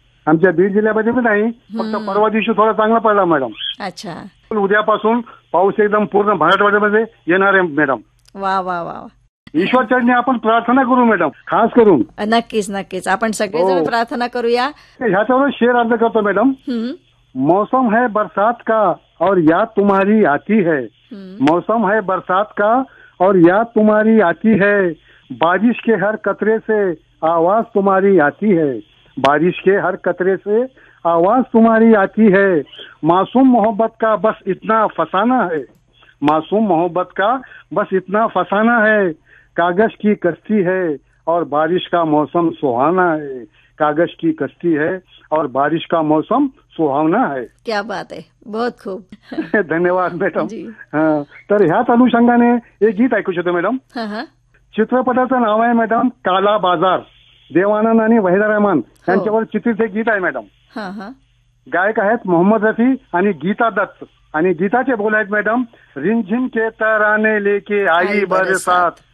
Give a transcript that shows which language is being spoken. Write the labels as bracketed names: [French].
[Marathi] आमच्या बीड जिल्ह्यामध्ये पण नाही, फक्त परवा दिवशी थोडा चांगला पडला मॅडम. अच्छा. उद्यापासून पाऊस एकदम पूर्ण मराठवाड्यामध्ये येणार आहे मॅडम. वा वा वा. ईश्वर चढणे आपण प्रार्थना करू मॅडम, खास करून. नक्कीच नक्कीच, आपण सगळेजण प्रार्थना करूया. ह्याच्यावर शेर अर्ज करतो मॅडम. [Hindi] मौसम है बरसात का और या तुम्हारी आती है. मौसम है बरसात का और या तुम्हारी आती है. बारिश के हर कतरे से आवाज तुम्हारी आती है. बारिश के हर कतरे से आवाज तुम्हारी आती है. मासूम मोहब्बत का बस इतना फसाना है. मासूम मोहब्बत का बस इतना फसाना है. कागज की कश्ती है और बारिश का मौसम सुहाना है. कागज की कश्ती है और बारिश का मौसम सुहावना है. क्या बात है, बहुत खूब. [Marathi] धन्यवाद मॅडम. तर ह्याच अनुषंगाने एक गीत ऐकू शकतो मॅडम. चित्रपटाचं नाव आहे मॅडम काला बाजार. देवानंद आणि वहिदा रहमान यांच्यावर चित्रित हे गीत आहे मॅडम. गायक आहेत मोहम्मद रफी आणि गीता दत्त. आणि गीताचे बोल आहेत मॅडम, रिमझिम के तराने लेके आई बरसात.